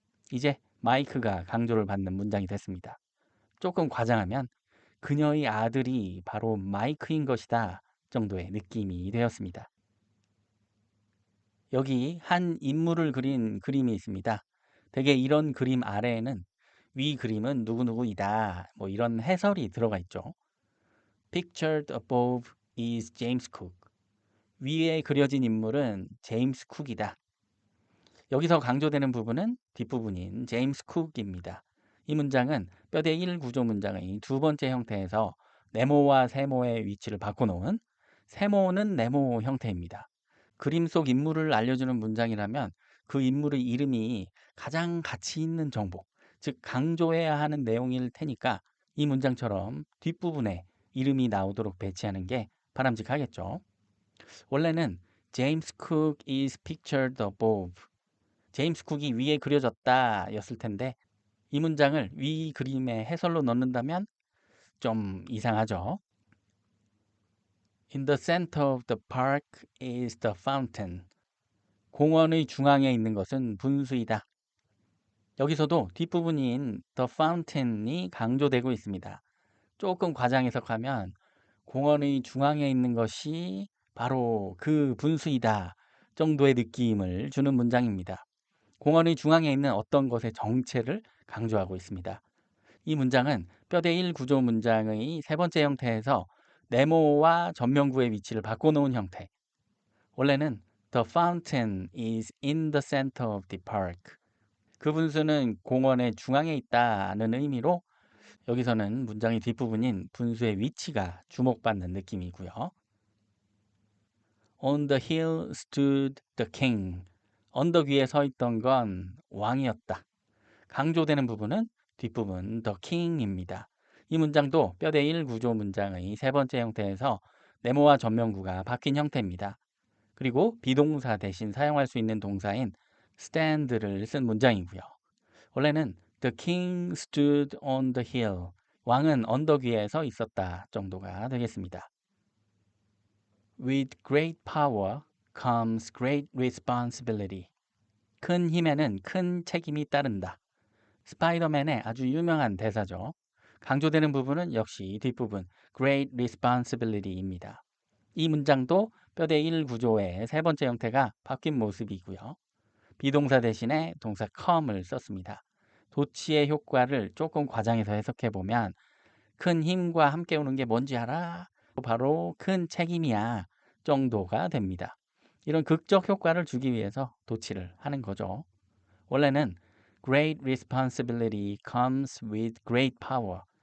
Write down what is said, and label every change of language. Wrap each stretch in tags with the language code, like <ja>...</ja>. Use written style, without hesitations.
<ko>이제 마이크가 강조를 받는 문장이 됐습니다. 조금 과장하면 그녀의 아들이 바로 마이크인 것이다 정도의 느낌이 되었습니다. 여기 한 인물을 그린 그림이 있습니다. 대개 이런 그림 아래에는 위 그림은 누구누구이다 이런 해설이 들어가 있죠.</ko> <en>Pictured above is James Cook.</en> <ko>위에 그려진 인물은 제임스 쿡이다. 여기서 강조되는 부분은 뒷부분인 제임스 쿡입니다. 이 문장은 뼈대 1 구조 문장의 두 번째 형태에서 네모와 세모의 위치를 바꿔놓은 세모는 네모 형태입니다. 그림 속 인물을 알려주는 문장이라면 그 인물의 이름이 가장 가치 있는 정보, 즉 강조해야 하는 내용일 테니까 이 문장처럼 뒷부분에 이름이 나오도록 배치하는 게 바람직하겠죠. 원래는</ko> <en>James Cook is pictured above.</en> <ko>제임스 쿡이 위에 그려졌다 였을 텐데 이 문장을 위 그림의 해설로 넣는다면 좀 이상하죠.</ko> <en>In the center of the park is the fountain.</en> <ko>공원의 중앙에 있는 것은 분수이다. 여기서도 뒷부분인 the fountain이 강조되고 있습니다. 조금 과장 해석하면 공원의 중앙에 있는 것이 바로 그 분수이다 정도의 느낌을 주는 문장입니다. 공원의 중앙에 있는 어떤 것의 정체를 강조하고 있습니다. 이 문장은 뼈대 1 구조 문장의 세 번째 형태에서 네모와 전면구의 위치를 바꿔놓은 형태. 원래는</ko> <en>The fountain is in the center of the park.</en> <ko>그 분수는 공원의 중앙에 있다는 의미로 여기서는 문장의 뒷부분인 분수의 위치가 주목받는 느낌이고요.</ko> <en>On the hill stood the king.</en> <ko>언덕 위에 서 있던 건 왕이었다. 강조되는 부분은 뒷부분 the king입니다. 이 문장도 뼈대 1 구조 문장의 세 번째 형태에서 네모와 전면구가 바뀐 형태입니다. 그리고 비동사 대신 사용할 수 있는 동사인 stand를 쓴 문장이고요. 원래는</ko> <en>The king stood on the hill.</en> <ko>왕은 언덕 위에 서 있었다 정도가 되겠습니다.</ko> <en>With great power comes great responsibility.</en> <ko>큰 힘에는 큰 책임이 따른다. 스파이더맨의 아주 유명한 대사죠. 강조되는 부분은 역시 뒷부분 great responsibility입니다. 이 문장도 뼈대 1 구조의 세 번째 형태가 바뀐 모습이고요. 비동사 대신에 동사 come을 썼습니다. 도치의 효과를 조금 과장해서 해석해보면 큰 힘과 함께 오는 게 뭔지 알아? 바로 큰 책임이야 정도가 됩니다. 이런 극적 효과를 주기 위해서 도치를 하는 거죠. 원래는</ko> <en>Great responsibility comes with great power.</en>